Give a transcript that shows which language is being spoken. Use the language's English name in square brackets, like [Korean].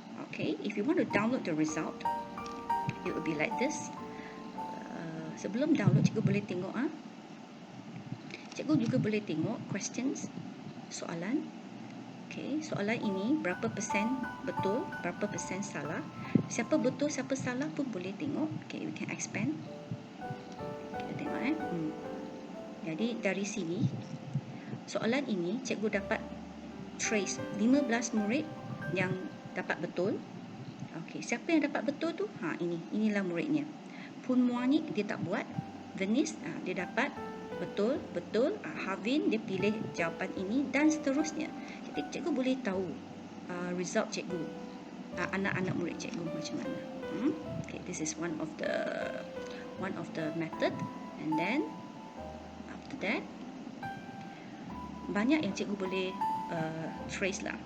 [English] Okay, if you want to download the result, it will be like this. [Malay] Sebelum download, cikgu boleh tengok. Cikgu juga boleh tengok questions, soalan. Okay, soalan ini berapa persen betul, berapa persen salah. Siapa betul, siapa salah pun boleh tengok. [English] Okay, we can expand. [Malay] Kita tengok Jadi dari sini, soalan ini cikgu dapat trace 15 murid yang dapat betul. Okay, siapa yang dapat betul tu? Inilah muridnya. Pun Muani dia tak buat. Venice dia dapat betul. Havin dia pilih jawapan ini dan seterusnya. Jadi cikgu boleh tahu result cikgu, anak-anak murid cikgu macam mana. [English] Okay, this is one of the method. And then after that, [Malay] banyak yang cikgu boleh trace lah.